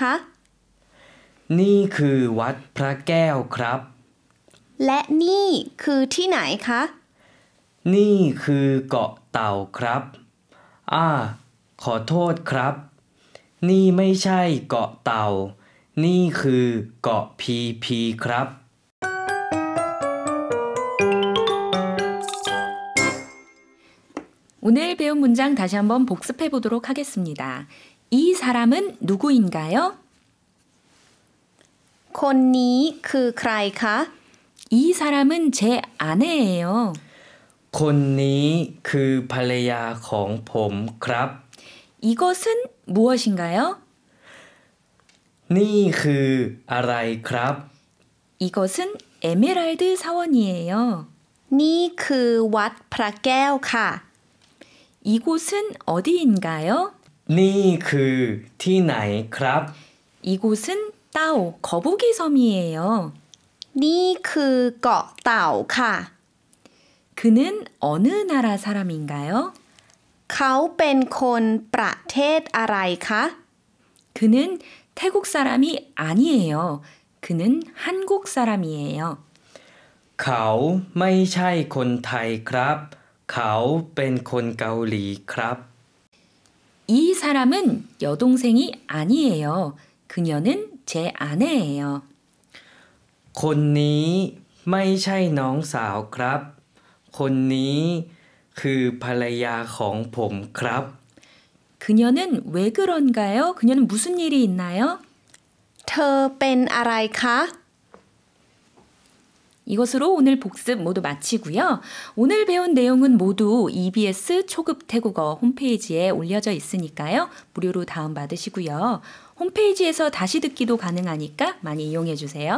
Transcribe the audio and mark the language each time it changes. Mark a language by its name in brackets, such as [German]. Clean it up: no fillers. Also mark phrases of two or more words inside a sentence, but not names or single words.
[Thai] นี่คือวัดพระแก้วครับ และนี่คือที่ไหนคะ นี่คือเกาะเต่าครับขอโทษครับ นี่ไม่ใช่เกาะเต่า นี่คือเกาะพีพีครับ [Korean] 오늘 배운 문장 다시 한번 복습해 보도록 하겠습니다. 이 사람은 누구인가요? [Thai] คนนี้คือใครคะ [Korean] 이 사람은 제 아내예요. [Thai] คนนี้คือภรรยาของผมครับ [Korean] 이것은 무엇인가요? [Thai] นี่คืออะไรครับ [Korean] 이것은 에메랄드 사원이에요. [Thai] นี่คือวัดพระแก้วค่ะ [Korean] 이곳은 어디인가요? [Thai] นี่คือที่ไหนครับ [Korean] 이곳은 따오, 거북이 섬이에요. [Thai] นี่คือเกาะเต่าค่ะ [Korean] 그는 어느 나라 사람인가요? [Thai] เขาเป็นคนประเทศอะไรคะ [Korean] 그는 태국 사람이 아니에요. 그는 한국 사람이에요. [Thai] เขาไม่ใช่คนไทยครับ เขาเป็นคนเกาหลีครับ [Korean] 이 사람은 여동생이 아니에요. 그녀는 제 아내예요. [Thai] คนนี้ไม่ใช่น้องสาวครับ คนนี้คือภรรยาของผมครับ [Korean] 그녀는 왜 그런가요? 그녀는 무슨 일이 있나요? [Thai] เธอเป็นอะไรคะ [Korean] 이것으로 오늘 복습 모두 마치고요. 오늘 배운 내용은 모두 EBS 초급 태국어 홈페이지에 올려져 있으니까요. 무료로 다운받으시고요. 홈페이지에서 다시 듣기도 가능하니까 많이 이용해 주세요.